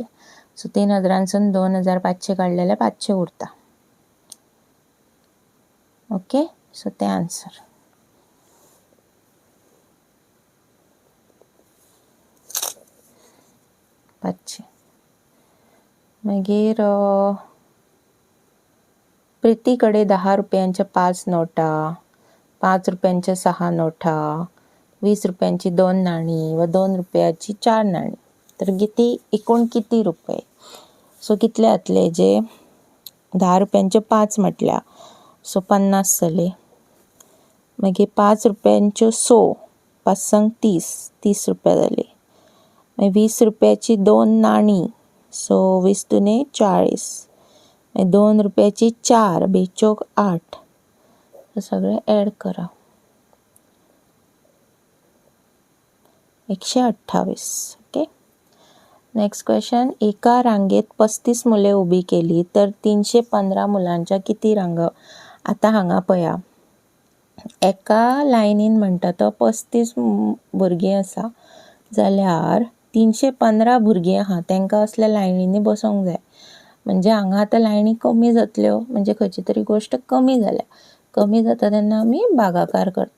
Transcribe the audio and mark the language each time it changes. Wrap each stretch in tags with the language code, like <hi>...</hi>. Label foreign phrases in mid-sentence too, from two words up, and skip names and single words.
<kok>सो 3000सून 2500 काडले जाल्यार 500 उरता. ओके, सो ते आन्सर. पाचशे.</kok> <mr>मागीर प्रीतीकडे 10 रुपयांच्या 5 नोटा, 5 रुपयांच्या 6 नोटा, 20 रुपयांची 2 नाणी व 2 रुपयाची 4 नाणी. तर एकूण किती रुपये?</mr> <kok>सो कितले जातले? जे 10 रुपयांचे 5 म्हटल्या सो 50 जाले. मागीर 5 रुपयांच्यो 100, 5 संग 30 रुपया जाले. मागीर 20 रुपयाची 2 नाणी सो 20 दुने 40. मागीर 2 रुपयाची 4, बेचोक 8. सगळे ॲड करा. 128. ओके.</kok> <en>next question.</en> <mr>एका रांगेत 35 मुले उभी केली तर 315 मुलांच्या किती रांगा?</mr> <kok>आता हांगा पळया, एका लायनीन म्हणटा तो 35 भुरगीं आसा जाल्यार 315 भुरगीं आहा तांकां असल्या लायनींनी बसोंक जाय. म्हणजे हांगा आतां लायनी कमी जातल्यो, म्हणजे खंयची तरी गोश्ट कमी जाल्या. कमी जाता तेन्ना आमी भागाकार करता.</kok>